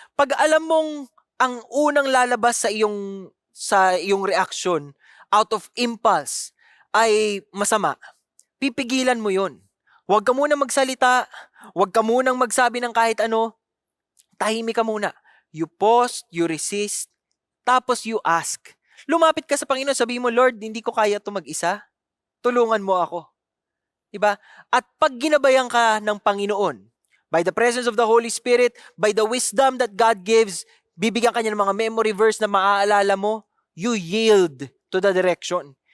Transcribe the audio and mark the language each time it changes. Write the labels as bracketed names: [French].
[Filipino] Pag alam mong ang unang lalabas sa iyong reaction [English] out of impulse [Filipino] ay masama, pipigilan mo yun. Huwag ka muna magsalita, huwag ka munang magsabi ng kahit ano, tahimik ka muna. [English] You pause, you resist, tapos you ask. [Filipino] Lumapit ka sa Panginoon, sabihin mo, Lord, hindi ko kaya ito mag-isa. Tulungan mo ako. Diba? At pag ginabayan ka ng Panginoon, [English] by the presence of the Holy Spirit, by the wisdom that God gives, [Filipino] bibigyan ka niya ng mga memory verse na maaalala mo, [English] you yield to the direction.